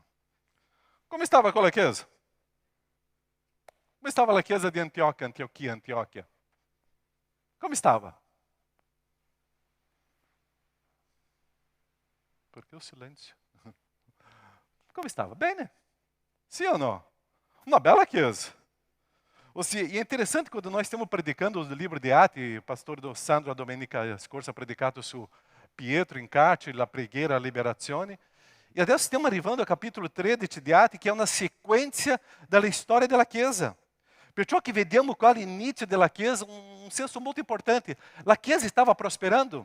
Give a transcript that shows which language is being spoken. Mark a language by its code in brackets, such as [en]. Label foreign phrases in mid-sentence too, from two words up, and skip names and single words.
[it] Come stava quella chiesa? Come stava la chiesa di Antiochia? Come stava? Perché o silenzio? Come stava? Bene? Sì o no? [pt] Uma bela chiesa. E é interessante quando nós estamos predicando o livro de Atti, o pastor Sandro Domenica Scorsa [it] ha predicato su Pietro in carcere, la preghiera, la liberazione. E adesso stiamo arrivando al capitolo 13 di Atti, che è una sequenza della storia della Chiesa. Perciò che vediamo qua all'inizio della Chiesa un senso molto importante. La Chiesa stava prosperando?